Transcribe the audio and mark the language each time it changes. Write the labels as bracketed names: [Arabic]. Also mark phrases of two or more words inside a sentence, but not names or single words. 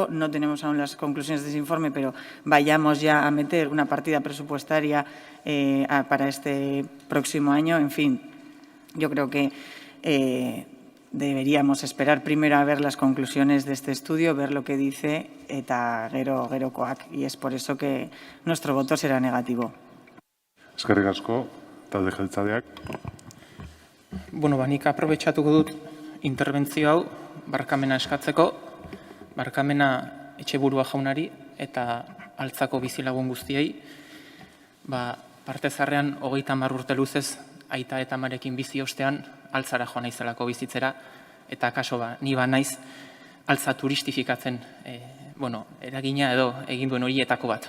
[Spanish] No tenemos aún las conclusiones de ese informe, pero vayamos ya a meter una partida presupuestaria para este próximo año. En fin, yo creo que deberíamos esperar primero a ver las conclusiones de este estudio, ver lo que dice [Basque] eta gerokoak, [Spanish] y es por eso que nuestro voto será negativo. [Basque] Eskerrik asko, talde jeltzaleak. Nik aprobetxatuko dut interbentzio hau barkamena eskatzeko, barkamena Etxeburua jaunari eta Altzako bizilagun guztiei, parte zarrean 30 urte luzez aita eta amarekin bizi ostean Altzara joan naizelako bizitzera, eta kaso ni naiz Altza turistifikatzen eragina edo egin duen horietako bat.